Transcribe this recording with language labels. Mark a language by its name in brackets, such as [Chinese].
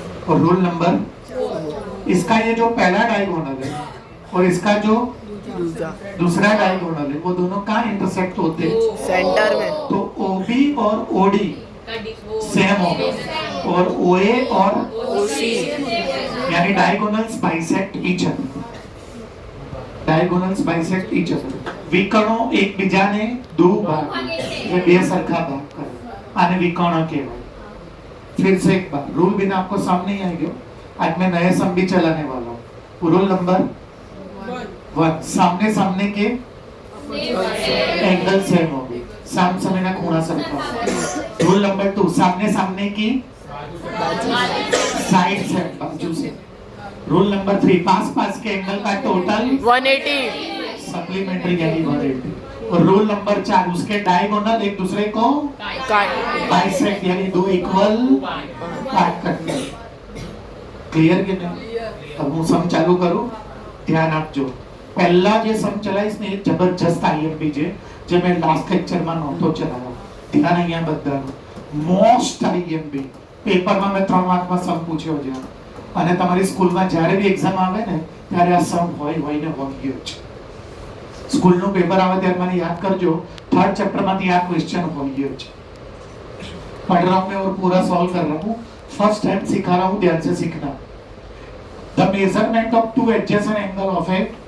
[Hindi] और rule number, इसका ये जो पहला डायगोनल है और इसका जो दूसरा डायगोनल है, वो दोनों कहाँ इंटरसेक्ट होते हैं? सेंटर में। तो ओबी और ओडी सेम होगा, और ओए और ओसी यानी diagonals bisect each other, diagonals bisect each other. [Gujarati] विकर्णो એકબીજાને દો ભાગ, ये બે સરખા ભાગ કરે, આને વિકર્ણ કહેવાય। [Hindi] फिर से एक बार, रूल भी ना आपको सामने ही आएगा, आज मैं नए सम भी चलाने वाला हूँ। रूल नंबर 1, सामने सामने के एंगल सेम होंगे, साम सामने का कोण सरखा। रूल नंबर 2, सामने सामने की साइड से, बाजू से। रूल नंबर 3, पास पास के एंगल का टोटल 180, सप्लीमेंट्री यानी 180। और रूल नंबर 4, उसके डायगोनल एक दूसरे को बाइसेक्ट यानी दो इक्वल काट करते। क्लियर के नहीं? [Gujarati] अब હું સમ ચાલુ કરું, ધ્યાન આપજો। પહેલા જે સમ ચલાઈશ ને એ જબરજસ્ત આઈએમપી છે, જે મેં લાસ્ટ લેક્ચરમાં નહોતો ચલાવ્યો। ધ્યાન અહીંયા બધાનું, મોસ્ટ આઈએમપી પેપરમાં મેં 3 માર્કમાં સમ પૂછ્યો છે, અને તમારી સ્કૂલમાં જ્યારે બી એક્ઝામ આવે ને ત્યારે આ સમ હોય ને હોય જ। સ્કૂલનું પેપર આવે ત્યારે મને યાદ કરજો, 3rd ચેપ્ટરમાંથી આ ક્વેશ્ચન હોય જ। [Hindi] पढ़ रहा हूँ मैं और पूरा सॉल्व कर रहा हूँ, फर्स्ट टाइम सिखा रहा हूँ, ध्यान से सीखना। [English] The measurement of two adjacent angle of a